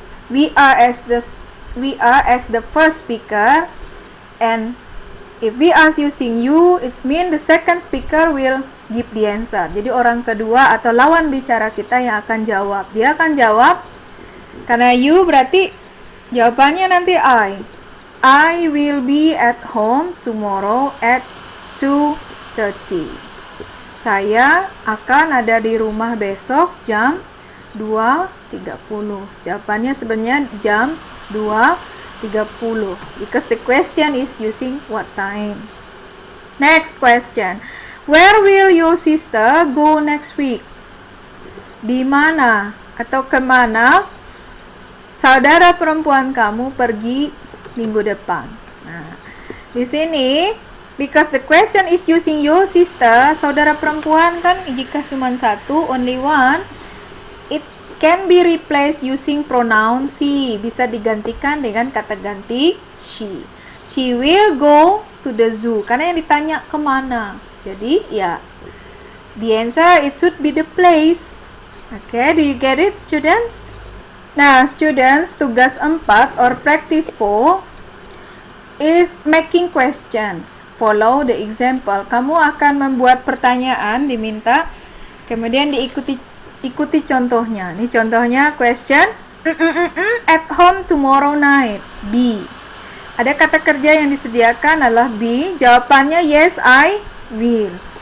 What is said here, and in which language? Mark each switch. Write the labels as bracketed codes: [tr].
[en] We are as the first speaker, and if we ask using you, it means the second speaker will give the answer. [id] Jadi orang kedua atau lawan bicara kita yang akan jawab. Dia akan jawab, karena [en] you [id] berarti jawabannya nanti [en] I will be at home tomorrow at 2:30. [id] Saya akan ada di rumah besok jam 2:30. Jawabannya sebenarnya jam 2:30, [en] because the question is using what time. Next question. Where will your sister go next week? [id] Di mana atau kemana saudara perempuan kamu pergi minggu depan? Nah, di sini [en] because the question is using your sister, [id] saudara perempuan kan jika cuma satu, [en] only one, it can be replaced using pronoun she. [id] Bisa digantikan dengan kata ganti she. [en] She will go to the zoo. [id] Karena yang ditanya kemana. Jadi ya, [en] the answer it should be the place. Okay, do you get it, students? Nah, students, tugas 4 or practice 4 is making questions. Follow the example. [id] Kamu akan membuat pertanyaan, diminta, kemudian ikuti contohnya. Ini contohnya [en] question. At home tomorrow night. B. [id] Ada kata kerja yang disediakan adalah B. Jawabannya [en] yes, I will.